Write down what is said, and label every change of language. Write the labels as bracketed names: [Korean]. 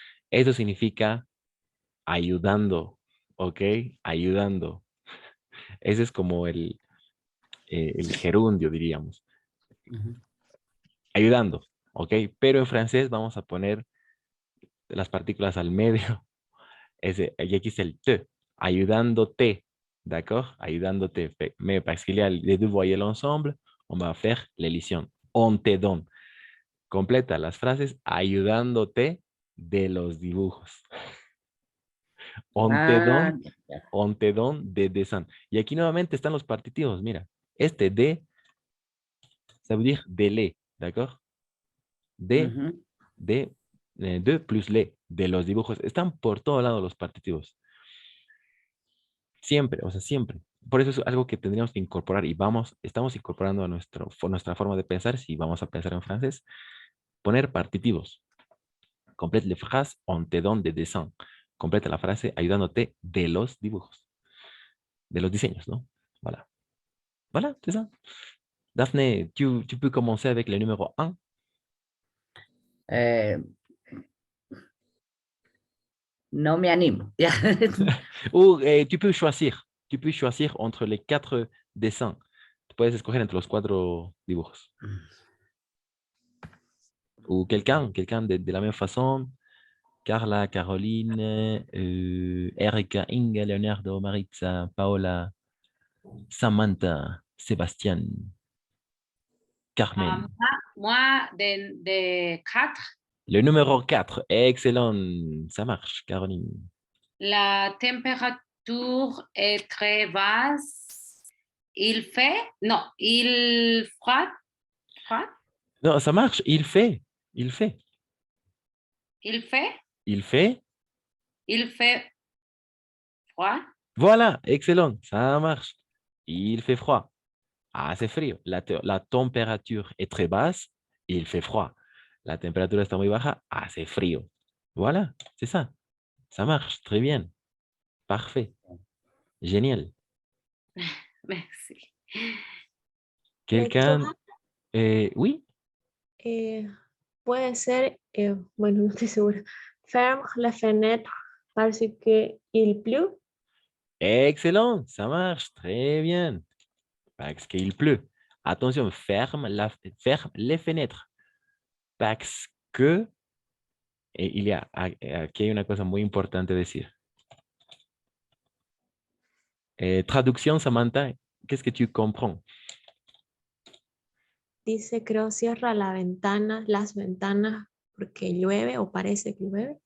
[Spanish] Eso significa ayudando. ¿Ok? Ayudando. Ese es como el gerundio, diríamos. Ayudando. ¿Ok? Pero en francés vamos a poner las partículas al medio. Y aquí está el te. Ayudándote. D'accord? Ayudándote. [French] Mais parce qu'il y a les deux voyelles ensemble, on va faire l'élision. On te donne. [Spanish] Completa las frases ayudándote de los dibujos. [French] On te donne, on te donne de dessin. [Spanish] Y aquí nuevamente están los partitivos. Mira, este de, [French] ça veut dire de les. D'accord? De plus les, [Spanish] de los dibujos. Están por todo lado los partitivos. Siempre, o sea, siempre. Por eso es algo que tendríamos que incorporar y estamos incorporando a nuestra forma de pensar, si vamos a pensar en francés, poner partitivos. [French] Complète les phrases, on te donne des dessins. [Spanish] Completa la frase ayudándote de los dibujos, de los diseños, ¿no? [French] Voilà. Voilà, c'est ça. Daphné, tu peux commencer avec le numéro 1. [Spanish] No me animo. [French] Ou tu peux choisir. Tu peux choisir entre les 4 dessins. [Spanish] Tu puedes escoger entre los 4 dibujos. [French] Ou quelqu'un de la même façon. Carla, Caroline, Erika, Inga, Leonardo, Maritza, Paola, Samantha, Sébastien, Carmen. Moi, de 4, Le numéro 4, excellent. Ça marche, Caroline. la température est très basse. Il fait, non, il froid. Non, ça marche, il fait. Il fait. Il fait. Il fait. Il fait froid. Voilà, excellent, ça marche. Il fait froid. Ah, c'est frío. La température est très basse, il fait froid. [Spanish] La température está muy baja, hace frío. [French] Voilà, c'est ça. Ça marche, très bien. Parfait. Génial. Merci. Quelqu'un... oui? [Spanish] Puede ser, bueno, no estoy segura. [French] Ferme la fenêtre parce que il pleut. Excellent, ça marche, très bien. Parce qu'il pleut. Attention, ferme les fenêtres. Parce que... [Spanish] aquí hay una cosa muy importante decir. [French] Traducción, Samantha, qu'est-ce que tu comprends? [Spanish] Dice, creo, cierra las ventanas porque llueve o parece que llueve.